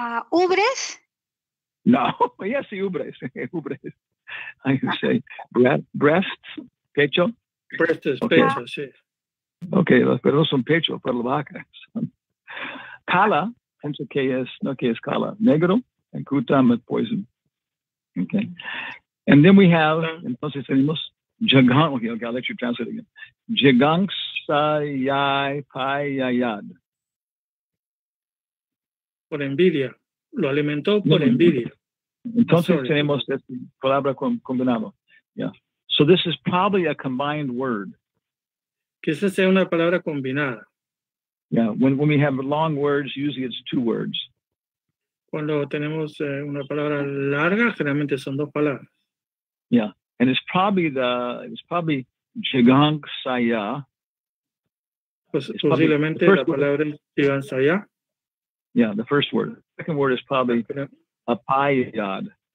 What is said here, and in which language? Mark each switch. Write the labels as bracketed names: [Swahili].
[Spanish] ¿Ubres? [English] No, yes, ubres. I say breasts, pecho. Breasts, Okay. [Spanish] pecho, sí. Okay, pero no son pecho para las vacas. Kala, pienso que es kala. [English] Negro and kutam with poison. Okay. And then we have, [Spanish] entonces tenemos [English] Jagang, okay, I'll let you translate again. [Sanskrit] Jagangsayai payayad. [Spanish] Por envidia. Lo alimentó por envidia. Entonces tenemos esta palabra combinado. [English] Yeah. So this is probably a combined word. [Spanish] Que esa sea una palabra combinada. [English] Yeah. When we have long words, usually it's two words. [Spanish] Cuando tenemos una palabra larga, generalmente son dos palabras. [English] Yeah. And it's probably Jigangsaya. [Spanish] Pues, posiblemente la palabra es Jigangsaya. [English] Yeah, the first word. The second word is probably apayayad.